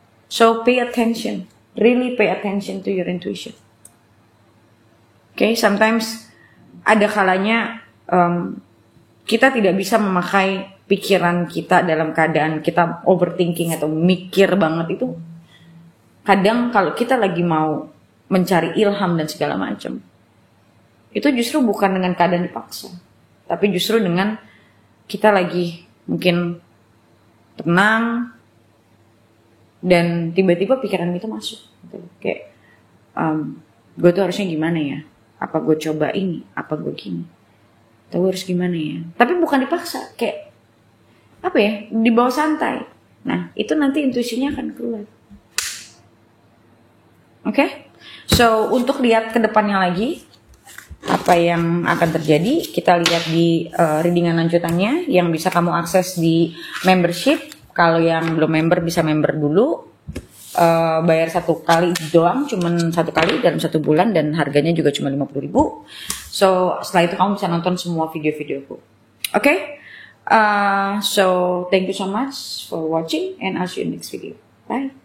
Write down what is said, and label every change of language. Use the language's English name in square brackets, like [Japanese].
[English] So pay attention, really pay attention to your intuition. Okay, sometimes [Indonesian] ada kalanya kita tidak bisa memakai pikiran kita dalam keadaan kita overthinking atau mikir banget itu. Kadang kalau kita lagi mau mencari ilham dan segala macam, itu justru bukan dengan keadaan dipaksa, tapi justru dengan kita lagi mungkin tenang dan tiba-tiba pikiran itu masuk. Kayak gue tuh harusnya gimana ya? Apa gue coba ini? Apa gue gini? Atau gue harus gimana ya? Tapi bukan dipaksa, kayak apa ya? Dibawa santai. Nah, itu nanti intuisinya akan keluar. Oke? So, untuk lihat ke depannya lagi apa yang akan terjadi, kita lihat di readingan lanjutannya yang bisa kamu akses di membership. Kalau yang belum member bisa member dulu. Bayar 1 kali doang, cuman 1 kali dalam 1 bulan dan harganya juga cuma 50.000. So setelah itu kamu bisa nonton semua video-videoku. [English] Okay? So thank you so much for watching and I'll see you in next video. Bye.